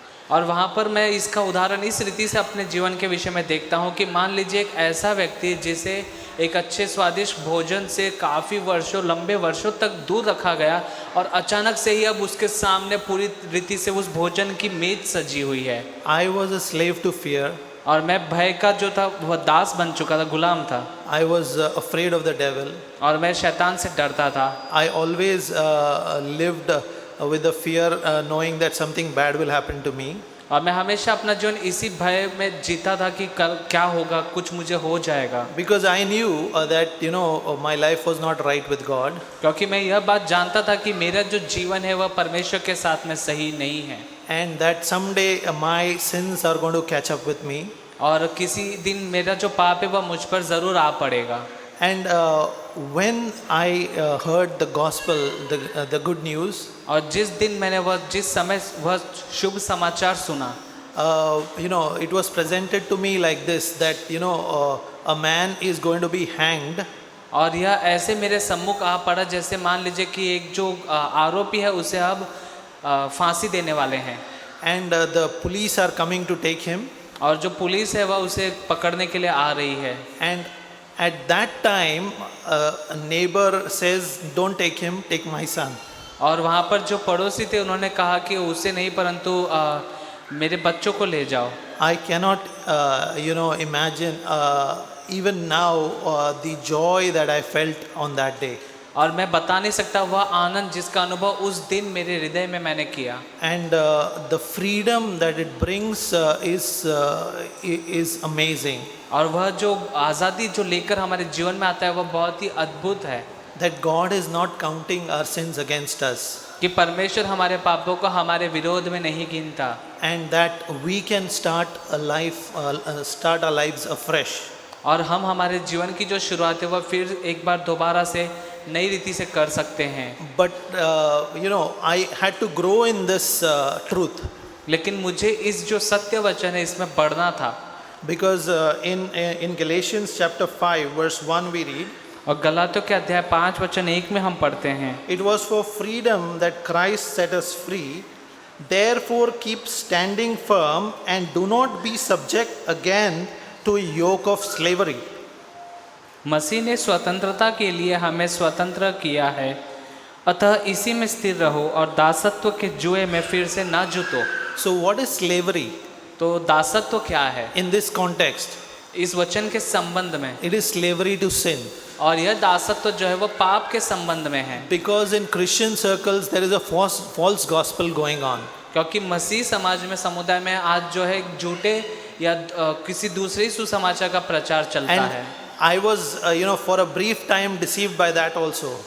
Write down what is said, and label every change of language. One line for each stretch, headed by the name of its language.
Hindi: और वहाँ पर मैं इसका उदाहरण इस रीति से अपने जीवन के विषय में देखता हूँ कि मान लीजिए एक ऐसा व्यक्ति जिसे एक अच्छे स्वादिष्ट भोजन से काफ़ी लंबे वर्षों तक दूर रखा गया, और अचानक से ही अब उसके सामने पूरी रीति से उस भोजन की मेज सजी हुई है।
English: I was a slave to fear.
Hindi: और मैं भय का जो था वह दास बन चुका था, गुलाम था।
English: I was afraid of the devil.
Hindi: और मैं शैतान से डरता था।
English: I always lived with the fear, knowing that something bad will happen to me.
Hindi: और मैं हमेशा अपना जीवन इसी भय में जीता था कि कल क्या होगा, कुछ मुझे हो जाएगा।
English: Because I knew that my life was not right with God.
Hindi: क्योंकि मैं यह बात जानता था कि मेरा जो जीवन है वह परमेश्वर के साथ में सही नहीं है।
English: And that someday my sins are going to catch up with me.
Hindi: और किसी दिन मेरा जो पाप है वह मुझ पर ज़रूर आ पड़ेगा।
English: And when I heard the gospel, the good news,
Hindi: और जिस समय वह शुभ समाचार सुना,
English: it was presented to me like this, that a man is going to be hanged.
Hindi: और यह ऐसे मेरे सम्मुख आ पड़ा जैसे मान लीजिए कि एक जो आरोपी है उसे अब फांसी देने वाले हैं।
English: And the police are coming to take him.
Hindi: और जो पुलिस है वह उसे पकड़ने के लिए आ रही है।
English: And at that time, a neighbor says, "Don't take him, take my son."
Hindi: और वहाँ पर जो पड़ोसी थे उन्होंने कहा कि उसे नहीं परंतु मेरे बच्चों को ले जाओ।
English: I cannot, imagine even now the joy that I felt on that day.
Hindi: और मैं बता नहीं सकता वह आनंद जिसका अनुभव उस दिन मेरे हृदय में मैंने किया।
English: And the freedom that it brings is amazing.
Hindi: और वह जो आज़ादी जो लेकर हमारे जीवन में आता है वह बहुत ही अद्भुत है।
English: That God is not counting our sins against us.
Hindi: कि परमेश्वर हमारे पापों को हमारे विरोध में नहीं गिनता।
English: And that we can start our lives afresh.
Hindi: और हम हमारे जीवन की जो शुरुआत है वह फिर एक बार दोबारा से नई रीति से कर सकते हैं।
English: But I had to grow in this truth.
Hindi: लेकिन मुझे इस जो सत्य वचन है इसमें बढ़ना था।
English: Because in Galatians chapter 5 verse 1 we read,
Hindi: और गलातियों के अध्याय 5 वचन 1 में हम पढ़ते हैं,
English: it was for freedom that Christ set us free. Therefore keep standing firm and do not be subject again to a yoke of slavery.
Hindi: मसीह ने स्वतंत्रता के लिए हमें स्वतंत्र किया है, अतः इसी में स्थिर रहो और दासत्व के जुए में फिर से ना जुटो।
English: So what is slavery
Hindi: तो दासत्व क्या है
English: in this context?
Hindi: इस वचन के संबंध में?
English: It is slavery to sin.
Hindi: और यह दासत्व जो है वो पाप के संबंध में है।
English: Because in Christian circles there is a false gospel going on.
Hindi: क्योंकि मसीह समाज में, समुदाय में आज जो है झूठे या किसी दूसरे सुसमाचार का प्रचार चलता है।
English: I was, for a brief time deceived by that also.